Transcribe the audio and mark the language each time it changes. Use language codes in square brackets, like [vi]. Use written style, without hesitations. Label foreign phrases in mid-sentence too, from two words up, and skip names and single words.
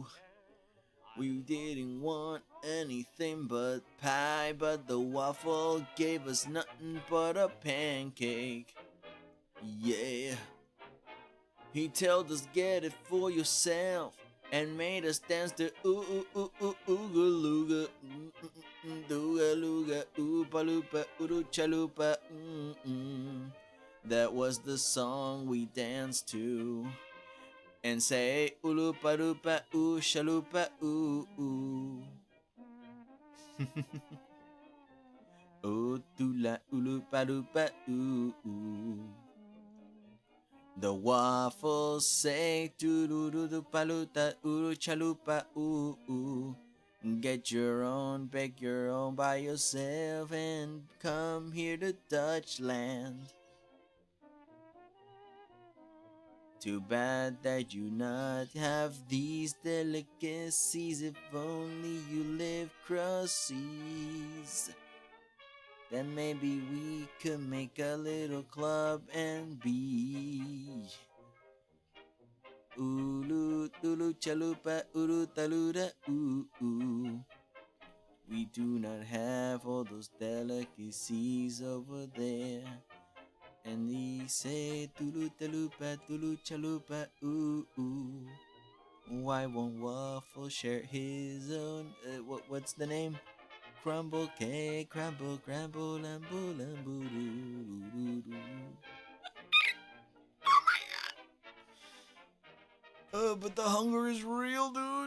[en] We didn't want anything but pie, but the Waffle gave us nothing but a pancake. Yeah. He told us get it for yourself and made us dance to ooh ooh ooh ooh ooga looga dooga looga oopa loopa ooh chalupa That was the song we danced to. And say ulupa lupa ooh shalupa ooh ooh. Ooh tula ulupa lupa ooh ooh. The Waffles say doo paluta uru chalupa ooh ooh. Get your own, bake your own by yourself, and come here to Dutchland. Too bad that you not have these delicacies. If only you live cross seas, then maybe we could make a little club and be ulu tulu chalupa uru taluda ooh ooh. We do not have all those delicacies over there. And he say tulu talupa tulu chalupa ooh ooh. Why won't Waffle share his own? What's the name? Crumble cake, crumble, crumble, lambo, lambo, doo, doo, doo. But the hunger is real, dude.